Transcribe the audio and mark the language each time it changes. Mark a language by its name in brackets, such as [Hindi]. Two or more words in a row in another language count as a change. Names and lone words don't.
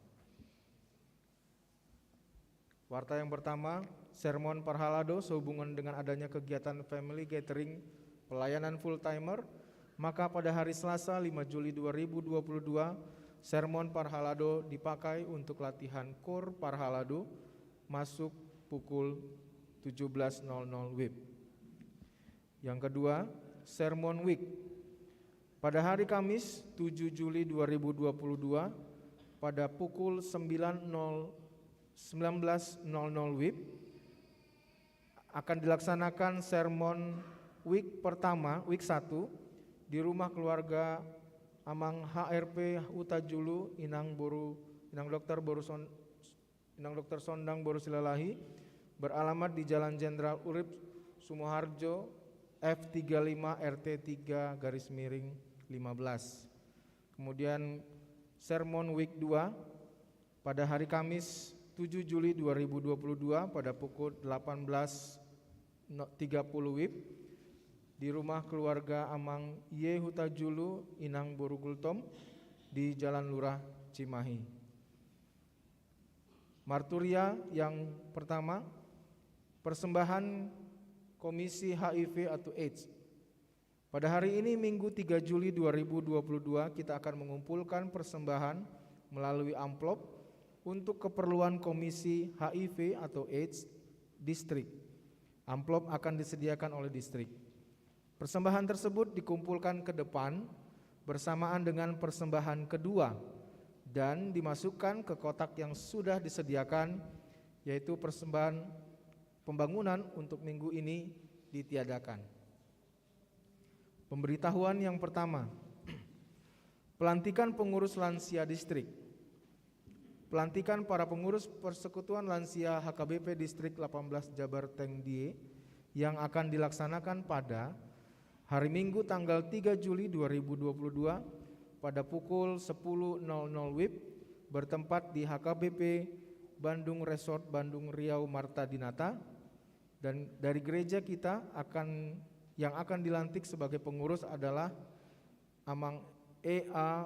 [Indonesian] Warta yang pertama, sermon Parhalado sehubungan dengan adanya kegiatan [English] family gathering [Indonesian] pelayanan [English] full timer. [Indonesian] Maka pada hari Selasa 5 Juli 2022, sermon Parhalado dipakai untuk latihan kor Parhalado masuk pukul 17.00 WIB. Yang kedua, sermon week. Pada hari Kamis 7 Juli 2022 pada pukul 19.00 WIB akan dilaksanakan sermon week pertama, week 1 di rumah keluarga Amang HRP Huta Julu Inang Dokter Sondang Boru Silalahi, beralamat di Jalan Jenderal Urip Sumoharjo F35 RT 3/15. Kemudian sermon week 2 pada hari Kamis 7 Juli 2022 pada pukul 18.30 WIB di rumah keluarga Amang Y Huta Julu Inang Boru Gultom di Jalan Lurah Cimahi. Marturia yang pertama, persembahan Komisi HIV atau AIDS. Pada hari ini Minggu 3 Juli 2022 kita akan mengumpulkan persembahan melalui amplop untuk keperluan Komisi HIV atau AIDS distrik. Amplop akan disediakan oleh distrik. Persembahan tersebut dikumpulkan ke depan bersamaan dengan persembahan kedua dan dimasukkan ke kotak yang sudah disediakan, yaitu persembahan pembangunan untuk minggu ini ditiadakan. Pemberitahuan yang pertama, pelantikan pengurus lansia distrik. Pelantikan para pengurus Persekutuan Lansia HKBP Distrik 18 Jabar Tengdie yang akan dilaksanakan pada hari Minggu tanggal 3 Juli 2022 pada pukul 10.00 WIB bertempat di HKBP Bandung Resort Bandung Riau Marta Dinata, dan dari gereja kita yang akan dilantik sebagai pengurus adalah Amang E.A.